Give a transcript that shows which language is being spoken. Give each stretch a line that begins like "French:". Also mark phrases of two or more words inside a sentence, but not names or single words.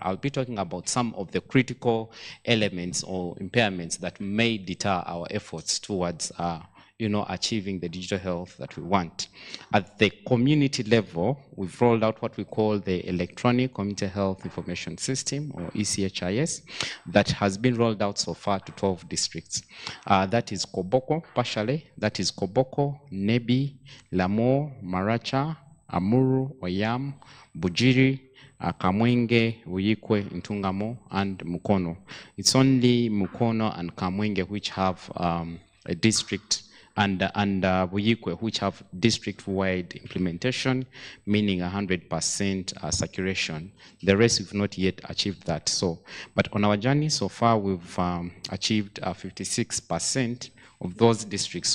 English: I'll be talking about some of the critical elements or impairments that may deter our efforts towards achieving the digital health that we want. At the community level, we've rolled out what we call the Electronic Community Health Information System, or ECHIS, that has been rolled out so far to 12 districts. That is Koboko, partially. That is Koboko, Nebi, Lamo, Maracha, Amuru, Oyam, Bujiri, Kamwenge, Uyikwe, Ntungamo, and Mukono. It's only Mukono and Kamwenge which have a district and Uyikwe, which have district-wide implementation, meaning 100% saturation. The rest we've not yet achieved that. So, but on our journey so far, we've achieved 56% of those districts.